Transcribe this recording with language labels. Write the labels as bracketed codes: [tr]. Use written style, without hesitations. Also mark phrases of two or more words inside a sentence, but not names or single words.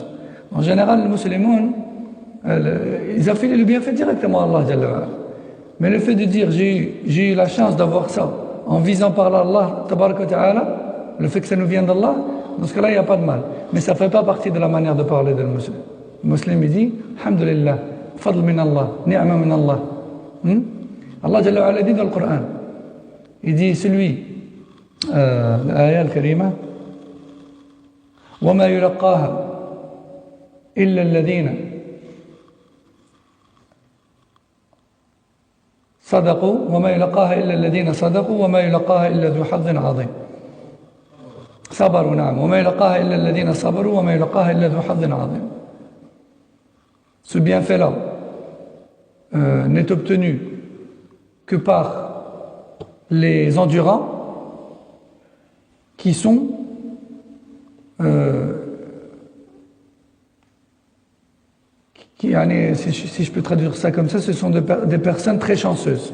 [fr] En général, les musulmans, ils affilent le bienfait directement à Allah [ar] جل وعلا. [fr] Mais le fait de dire j'ai eu la chance d'avoir ça en visant par là Allah [ar] تبارك وتعالى, [fr] le fait que ça nous vient d'Allah, dans ce cas-là, il n'y a pas de mal. Mais ça ne fait pas partie de la manière de parler de musulman. Le musulman, il dit [ar] الحمد لله فضل من الله نعمة من الله. الله جل وعلا [fr] dit dans le Coran, il dit celui, [ar] الآية الكريمة, وَمَا يُلَقَّاهَا إِلَّا الَّذِينَ صدقوا وما يلقاها إلا الذين صدقوا وما يلقاها إلا ذو حظ عظيم صبروا نعم وما يلقاها إلا الذين صبروا وما يلقاها إلا ذو حظ عظيم. [fr] Ce bienfait-là n'est obtenu que par les endurants qui sont si je peux traduire ça comme ça, ce sont des personnes très chanceuses.